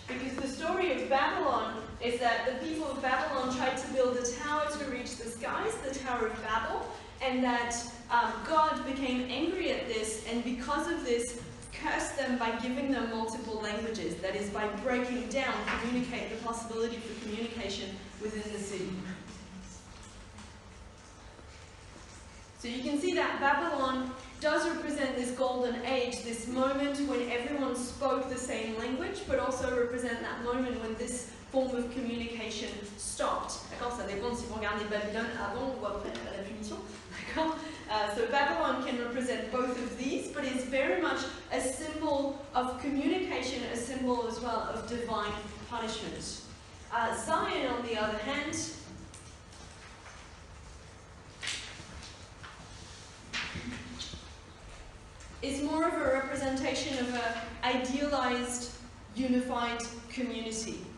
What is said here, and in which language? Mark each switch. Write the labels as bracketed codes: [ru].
[en] Because the story of Babylon is that the people of Babylon tried to build a tower to reach the skies, the Tower of Babel, and that God became angry at this, and because of this, cursed them by giving them multiple languages, that is, by breaking down the possibility for communication within the city. So you can see that Babylon does represent this golden age, this moment when everyone spoke the same language, but also represent that moment when this form of communication stopped. [fr] D'accord? Ça dépend si vous regardez Babylone avant ou après la punition. D'accord? [en] So Babylon can represent both of these, but it's very much a symbol of communication, a symbol as well of divine punishment. Zion, on the other hand, is more of a representation of an idealized, unified community.